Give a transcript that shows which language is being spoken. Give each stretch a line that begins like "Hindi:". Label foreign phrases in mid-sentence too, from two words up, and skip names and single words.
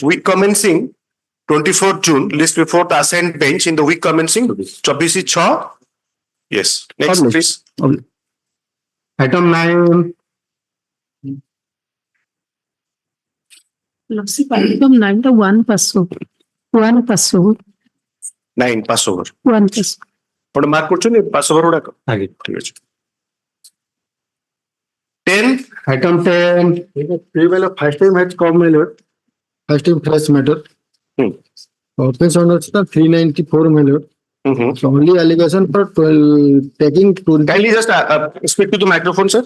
English: Week commencing 24th June, list before the assigned bench in the week commencing 24/6. Yes. Next, Obliged. please. Obliged. Item 9. Lordship, item 9 ଟା 1 pass over. 1 pass over. 9 pass over. 1 pass.
Odia: ଆପଣ ମାର୍କ କରୁଛନ୍ତି
English: pass over
Odia: ଗୁଡାକ? ଆଜ୍ଞା। ଠିକ ଅଛି। 10.
English: Item 10. First time has come, my lord. First time fresh matter. Offense under 394, my lord. So only allegation for taking to Kindly just speak to the microphone, sir.